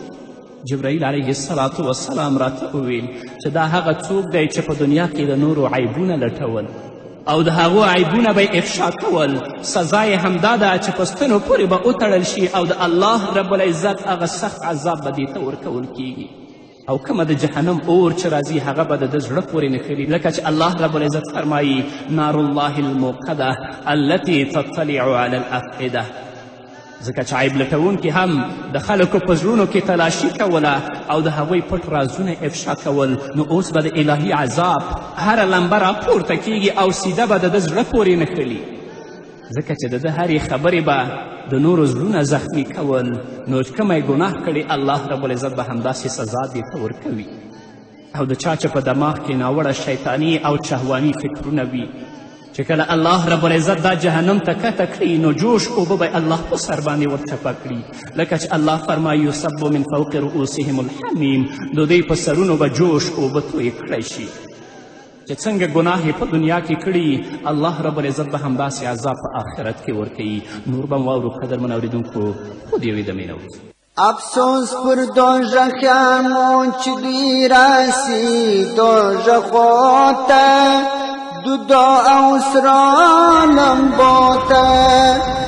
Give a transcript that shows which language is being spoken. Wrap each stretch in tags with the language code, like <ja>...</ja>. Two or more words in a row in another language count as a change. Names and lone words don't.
<ps>جبرائیل</ps> <ar>علیه السلام</ar> <ps>راته وویل چې دا هغه څوک دی چې په دنیا کې د نورو عیبونه لټول او د هغو عیبونه به افشا کول. سزا یې همدا ده چې په ستنو پورې به وتړل شي او د الله رب العزت هغه سخت عذاب به دې ته ورکول کیږي. او کومه د جهنم اور چې راځي هغه به د ده زړه پورې نښلي لکه چې الله رب العزت فرمایي</ps> <ar>نار الله الموقده التي تطلع على الافئده.</ar> <ps>ځکه چې عیب لټونکي هم د خلکو په زړونو کې تلاشي کوله او د هغوی پټ رازونه افشا کول نو اوس به د الهي عذاب هره لمبه راپورته کیږي او سیده به د ده زړه پورې نښلي ځکه چې د ده هرې خبرې به د نورو زړونه زخمي کول. نو کومه یې ګناه کړي الله رب العزت به همداسې سزا دې ته ورکوي. او د چا چې په دماغ کې ناوړه شیطاني او شهواني فکرونه وي چې کله الله رب العزت دا جهنم ته کته کړي نو جوش اوبه به الله په سر باندې ورچپه کړي لکه چې الله فرمایي</ps> <ar>یصب من فوق رؤوسهم الحمیم</ar> <ps>د دوی په سرونو به جوش اوبه تویې کړی شي. چې څنګه ګناه یې په دنیا کې کړي الله رب العزت به همداسې عذاب په آخرت کې ورکوي. نور به م واورو قدرمن اورېدونکو خود یوې دمې نه وځو. افسوس پر دوزخیانو چې دوی راسي دوزخو ته دودو او سرا لمبو ته.</ps>